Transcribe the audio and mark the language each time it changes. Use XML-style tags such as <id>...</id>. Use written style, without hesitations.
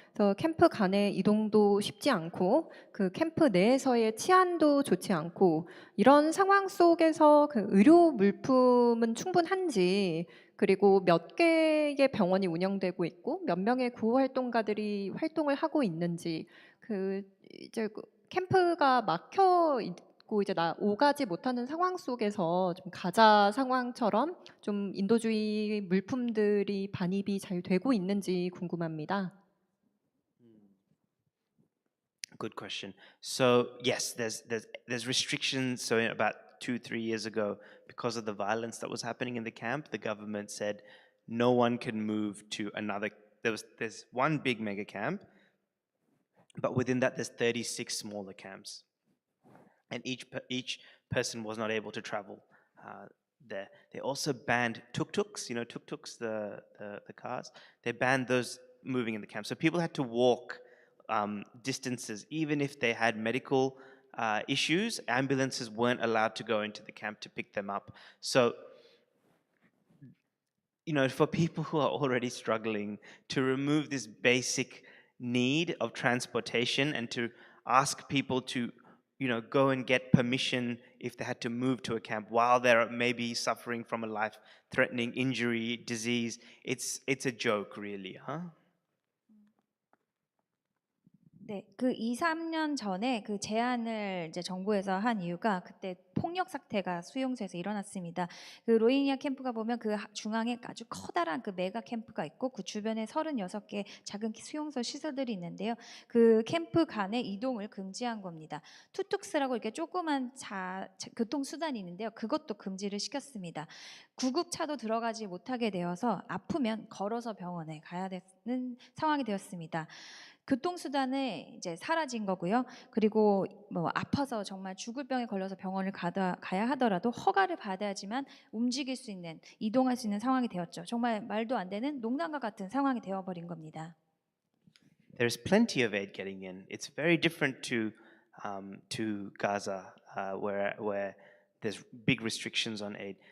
<ko>그래서 캠프 간의 이동도 쉽지 않고 그 캠프 내에서의 치안도 좋지 않고 이런 상황 속에서 그 의료 물품은 충분한지 그리고 몇 개의 병원이 운영되고 있고 몇 명의 구호 활동가들이 활동을 하고 있는지 이제 캠프가 막혀 있고 이제 오가지 못하는 상황 속에서 좀 가자 상황처럼 좀 인도주의 물품들이 반입이 잘 되고 있는지 궁금합니다.</ko> <en>Good question. So yes, there's restrictions. So about 2-3 years ago, because of the violence that was happening in the camp, the government said no one can move to another. There's one big mega camp, but within that there's 36 smaller camps, and each person was not able to travel there. They also banned tuk-tuks. You know tuk-tuks, the cars. They banned those moving in the camp, so people had to walk distances, even if they had medical issues. Ambulances weren't allowed to go into the camp to pick them up. So, for people who are already struggling, to remove this basic need of transportation and to ask people to, go and get permission if they had to move to a camp while they're maybe suffering from a life-threatening injury, disease, it's a joke, really, huh?</en> <ko>네, 그 2-3년 전에 그 제안을 이제 정부에서 한 이유가 그때 폭력 사태가 수용소에서 일어났습니다. 그 로힝야 캠프가 보면 그 중앙에 아주 커다란 그 메가 캠프가 있고 그 주변에 36개 작은 수용소 시설들이 있는데요. 그 캠프 간의 이동을 금지한 겁니다. 투툭스라고 이렇게 조그만 교통수단이 있는데요. 그것도 금지를 시켰습니다. 구급차도 들어가지 못하게 되어서 아프면 걸어서 병원에 가야 되는 상황이 되었습니다. 교통수단은 이제 사라진 거고요. 그리고 아파서 정말 죽을 병에 걸려서 병원을 가야 하더라도 허가를 받아야지만 움직일 수 있는, 이동할 수 있는 상황이 되었죠. 정말 말도 안 되는 농담과 같은 상황이 되어버린 겁니다.</ko> <en>There's plenty of aid getting in. It's very different to Gaza, where there's big restrictions on aid.</en>